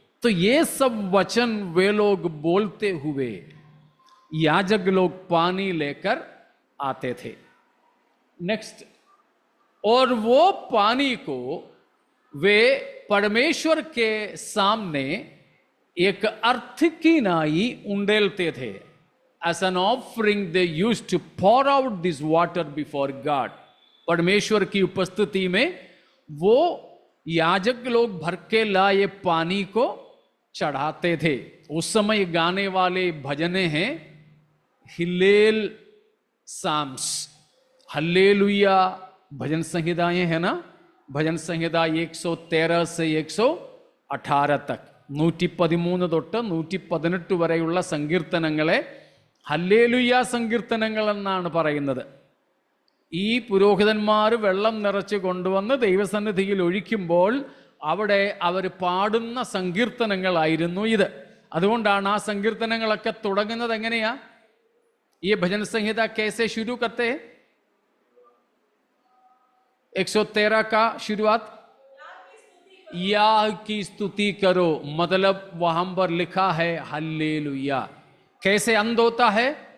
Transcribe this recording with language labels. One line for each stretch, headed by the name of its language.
Hindi: तो ये सब वचन वे लोग बोलते हुए याजक लोग पानी लेकर आते थे। नेक्स्ट, और वो पानी को वे परमेश्वर के सामने एक अर्थ की नाई उंडेलते थे।
English: As an offering they used to pour out this water before God.
Hindi: परमेश्वर की उपस्थिति में वो याजक लोग भर के लाए पानी को चढ़ाते थे। उस समय गाने वाले भजने हैं हिलेल साम्स, हल्लेलुया भजन संहिताएं है ना। भजन संहिता 113 से 118 तक
Malayalam: 113 തൊട്ട് 118 വരെയുള്ള സങ്കീർത്തനങ്ങളെ ഹല്ലേലൂയ സങ്കീർത്തനങ്ങൾ എന്നാണ് പറയുന്നത്. ഈ പുരോഹിതന്മാർ വെള്ളം നിറച്ച് കൊണ്ടുവന്ന് ദൈവസന്നിധിയിൽ ഒഴിക്കുമ്പോൾ അവിടെ അവർ പാടുന്ന സങ്കീർത്തനങ്ങളായിരുന്നു ഇത്. അതുകൊണ്ടാണ് ആ സങ്കീർത്തനങ്ങളൊക്കെ തുടങ്ങുന്നത് എങ്ങനെയാ? ഈ ഭജൻ സംഹിത
Hindi: कैसे शुरू करते हैं? 113 का शुरुआत याह की स्तुति करो, मतलब वहां पर लिखा है हल्लेलुया। कैसे अंत होता है?